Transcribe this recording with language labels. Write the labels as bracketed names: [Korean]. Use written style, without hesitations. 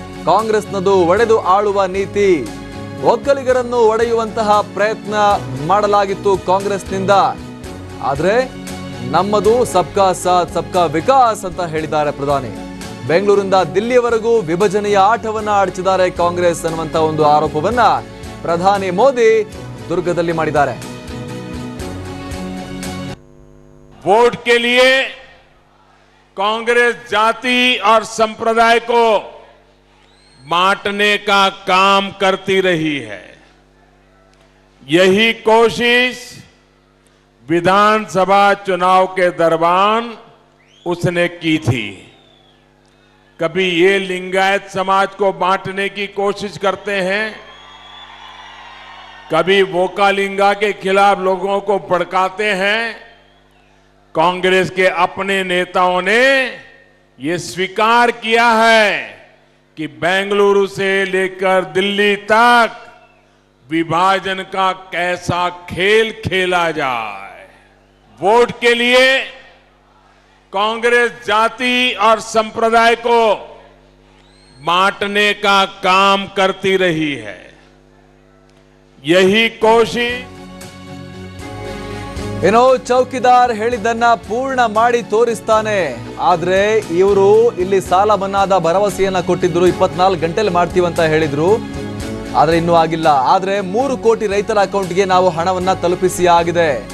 [Kannada] ಕಾಂಗ್ರೆಸ್ನದು ಒಡೆದು ಆಳುವ ನೀತಿ, ಒಕ್ಕಲಿಗರನ್ನು ಒಡೆಯುವಂತಹ ಪ್ರಯತ್ನ ಮಾಡಲಾಗಿತ್ತು ಕಾಂಗ್ರೆಸ್ನಿಂದ. ಆದ್ರೆ ನಮ್ಮದು [Hindi] ಸಬ್ಕಾ ಸಾಥ್ ಸಬ್ಕಾ ವಿಕಾಸ್ [Kannada] ಅಂತ ಹೇಳಿದ್ದಾರೆ ಪ್ರಧಾನಿ. ಬೆಂಗಳೂರಿಂದ ದಿಲ್ಲಿಯವರೆಗೂ ವಿಭಜನೆಯ ಆಟವನ್ನ ಆಡಿಸಿದ್ದಾರೆ ಕಾಂಗ್ರೆಸ್ ಅನ್ನುವಂತ ಒಂದು ಆರೋಪವನ್ನ ಪ್ರಧಾನಿ ಮೋದಿ ದುರ್ಗದಲ್ಲಿ ಮಾಡಿದ್ದಾರೆ. [Hindi] वोट के लिए कांग्रेस जाति और संप्रदाय को बांटने का काम करती रही है। यही कोशिश विधानसभा चुनाव के दौरान उसने की थी। कभी ये लिंगायत समाज को बांटने की कोशिश करते हैं, कभी वोकालिंगा के खिलाफ लोगों को भड़काते हैं। कांग्रेस के अपने नेताओं ने ये स्वीकार किया है कि बेंगलुरु से लेकर दिल्ली तक विभाजन का कैसा खेल खेला जाए। वोट के लिए कांग्रेस जाति और संप्रदाय को बांटने का काम करती रही है। यही कोशिश [Kannada] ಏನೋ ಚೌಕಿದಾರ್ ಹೇಳಿದ್ದನ್ನ ಪೂರ್ಣ ಮಾಡಿ ತೋರಿಸ್ತಾನೆ. ಆದ್ರೆ ಇವರು ಇಲ್ಲಿ ಸಾಲ ಮನ್ನಾದ ಭರವಸೆಯನ್ನ ಕೊಟ್ಟಿದ್ರು, 24 ಗಂಟೆಲಿ ಮಾಡ್ತೀವಂತ ಹೇಳಿದ್ರು. ಆದ್ರೆ ಇನ್ನೂ ಆಗಿಲ್ಲ. ಆದ್ರೆ 3 ಕೋಟಿ ರೈತರ ಅಕೌಂಟ್ಗೆ ನಾವು ಹಣವನ್ನ ತಲುಪಿಸಿ ಆಗಿದೆ.